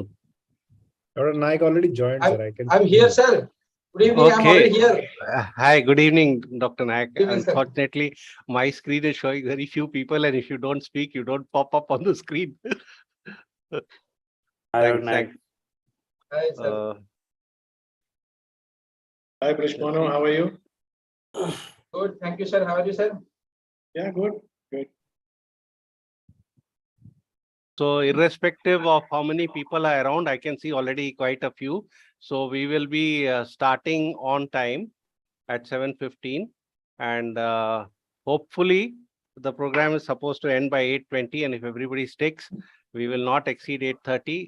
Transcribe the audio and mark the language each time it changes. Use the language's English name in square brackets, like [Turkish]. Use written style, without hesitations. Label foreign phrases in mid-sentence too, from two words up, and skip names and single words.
[English] Dr. Naik already joined, sir. I'm here, sir. Good evening. I'm already here. Hi, good evening, Dr. Naik. Good evening, sir. Unfortunately, my screen is showing very few people, and if you don't speak, you don't pop up on the screen. Thanks. Hi, sir. Hi, Prishmano, how are you? Good. Thank you, sir. How are you, sir? Yeah, good. So irrespective of how many people are around, I can see already quite a few. So we will be starting on time at 7:15, and hopefully the program is supposed to end by 8:20, and if everybody sticks, we will not exceed 8:30.